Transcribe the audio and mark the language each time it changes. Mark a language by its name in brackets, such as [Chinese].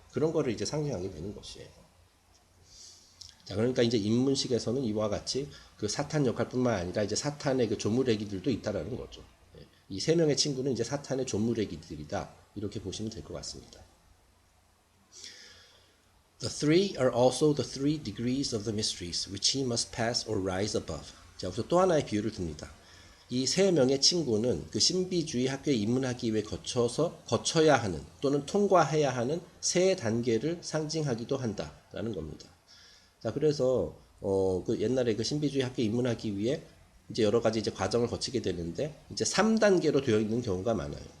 [Korean] 그런 거를 이제 상징하게 되는 것이에요. 자, 그러니까 이제 입문식에서는 이와 같이 그 사탄 역할뿐만 아니라 이제 사탄의 그 조물애기들도 있다라는 거죠. 이 3명의 친구는 이제 사탄의 조물애기들이다. 이렇게 보시면 될 것 같습니다. [English] The 3 are also the 3 degrees of the mysteries which he must pass or rise above. [Korean] 자, 여기서 또 하나의 비유를 듭니다. 이 세 명의 친구는 그 신비주의 학교에 입문하기 위해 거쳐야 하는 또는 통과해야 하는 세 단계를 상징하기도 한다라는 겁니다. 자, 그래서 그 옛날에 그 신비주의 학교에 입문하기 위해 이제 여러 가지 이제 과정을 거치게 되는데 이제 3단계로 되어 있는 경우가 많아요.